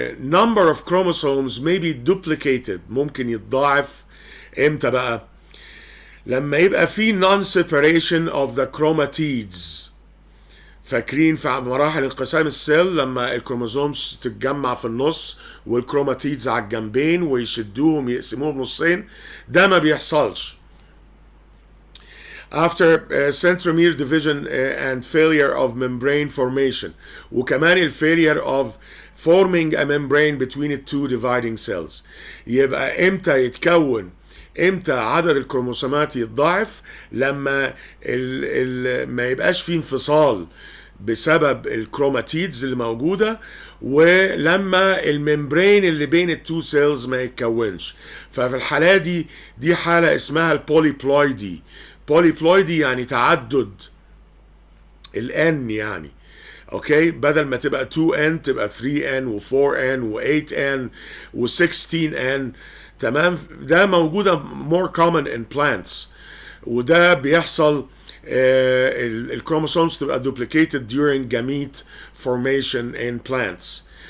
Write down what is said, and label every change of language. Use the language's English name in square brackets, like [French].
[English] number of chromosomes may be duplicated، [Arabic] ممكن يتضاعف امتى بقى؟ لما يبقى في [English] non-separation of the chromatids. [Arabic] فاكرين في مراحل انقسام السيل لما الكروموسومز تتجمع في النص والكروماتيدز على الجنبين ويشدوهم يقسموهم نصين؟ ده ما بيحصلش. [English] after centromere division and failure of membrane formation. [Arabic] وكمان الفيلير [English] of forming a membrane between the two dividing cells. [Arabic] يبقى امتى عدد الكروموسومات يتضاعف؟ لما ما يبقاش فيه انفصال بسبب الكروماتيدز اللي موجوده، ولما الممبرين اللي بين التو سيلز ما يتكونش. ففي الحاله دي حاله اسمها البوليبلويدي. بوليبلويدي يعني تعدد الان يعني. اوكي، بدل ما تبقى 2n تبقى 3n و4n و8n و16n. تمام، ده موجوده [English] more common in plants، [Arabic] وده بيحصل الكروموسومز تبقى [English] duplicated during gamete formation in plants.